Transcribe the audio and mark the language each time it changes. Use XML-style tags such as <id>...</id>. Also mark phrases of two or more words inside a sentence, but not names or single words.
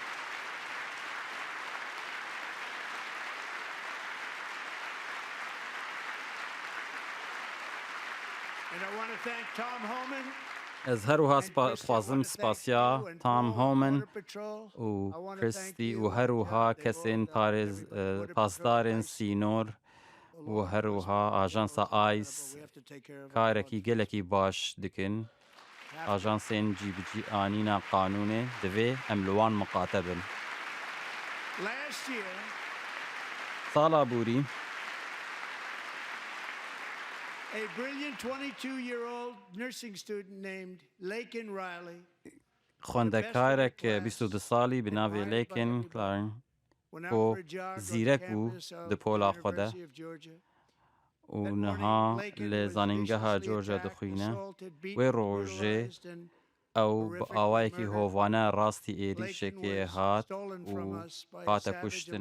<ku>Ez her wiha dixwazim spasiya Tom Homan û Christie û her wiha kesên pasdarên sînor û her wiha ajansa ICE karekî gelekî baş dikin. Ajansên cîbicîanîna qanûnê divê em li wan miqate bin. Sala borî</ku> <en>a brilliant 22-year-old nursing student named Laken Riley</en> <ku>xwendekarek 22 salî bi navê Laken Riley ku zîrek bû di pola xwe de û niha li zanîngeha Georgia dixwîne. Wê rojê ew bi awayekî hovane rastî êrişekê hat û hate kuştin.</ku>